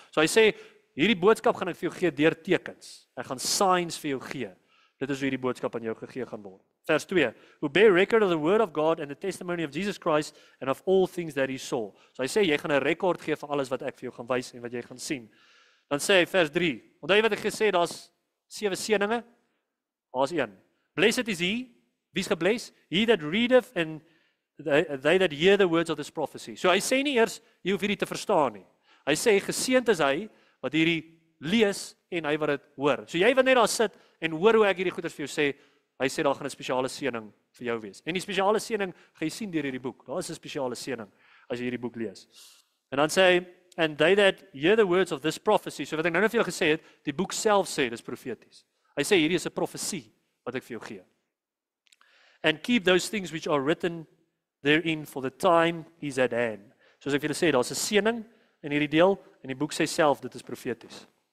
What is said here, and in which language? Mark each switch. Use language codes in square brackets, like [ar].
[af] So hy sê hierdie boodskap gaan ek vir jou gee deur tekens. Ek gaan signs vir jou gee. Dit is hoe hierdie boodskap aan jou gegee gaan word. Vers 2. [en] Who bear record of the word of God and the testimony of Jesus Christ and of all things that he saw. [af] So hy sê jy gaan 'n rekord gee vir alles wat ek vir jou gaan wys en wat jy gaan sien. Dan sê hy vers 3. Onthou jy wat ek gesê daar's 7 seëninge? Daar's 1. [en] Blessed is he, [af] wie's gebless? [en] He that readeth and they that hear the words of this prophecy. [af] So hy sê nie eers jy hoef hierdie te verstaan nie. Hy sê geseënd is hy wat hierdie lees en hy wat dit hoor. So jy wat net daar sit en hoor hoe ek hierdie goeders vir jou sê, hy sê daar gaan 'n spesiale seëning vir jou wees. En die spesiale seëning gaan jy sien deur hierdie boek. Daar is 'n spesiale seëning as jy hierdie boek lees. En dan sê hy [en] and they that hear the words of this prophecy. [af] So wat ek nou net vir jou gesê het, die boek self sê dis profeties. Hy sê hierdie is 'n profesie wat ek vir jou gee. [en] And keep those things which are written therein for the time is at hand. [af] Soos ek vir julle sê, daar's 'n seëning in hierdie deel en die boek sê self dit is profeties.